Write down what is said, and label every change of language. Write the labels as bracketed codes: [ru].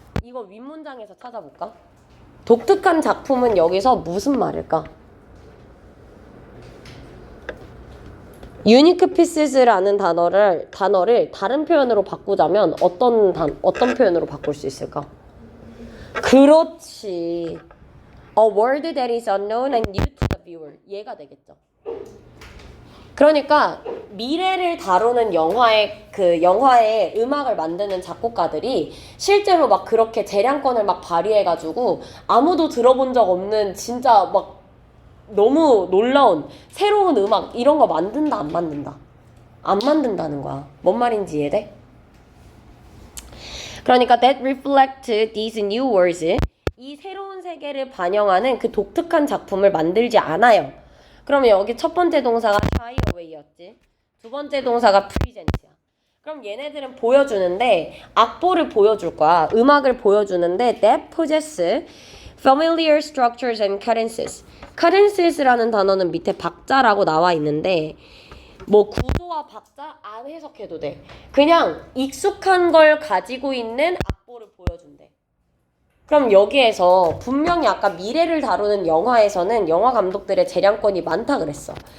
[ko] 이거 윗문장에서 찾아볼까? 독특한 작품은 여기서 무슨 말일까? [en] unique pieces [ko] 라는 단어를 다른 표현으로 바꾸자면 어떤 표현으로 바꿀 수 있을까? 그렇지. [en] A world that is unknown and new to the viewer. [ko] 얘가 되겠죠. 그러니까 미래를 다루는 영화의 음악을 만드는 작곡가들이 실제로 막 그렇게 재량권을 막 발휘해가지고 아무도 들어본 적 없는 진짜 막 너무 놀라운 새로운 음악 이런 거 만든다 안 만든다? 안 만든다는 거야. 뭔 말인지 이해돼? 그러니까 [en] that reflect these new words. [ko] 이 새로운 세계를 반영하는 그 독특한 작품을 만들지 않아요. 그러면 여기 첫 번째 동사가 shy away였지. 두 번째 동사가 present야. 그럼 얘네들은 보여주는데 악보를 보여줄 거야. 음악을 보여주는데 [en] that possess familiar structures and cadences. [ko] cadences라는 단어는 밑에 박자라고 나와 있는데 뭐 구조와 박자 안 해석해도 돼. 그냥 익숙한 걸 가지고 있는 악보를 보여준대. 그럼 여기에서 분명히 아까 미래를 다루는 영화에서는 영화 감독들의 재량권이 많다 그랬어.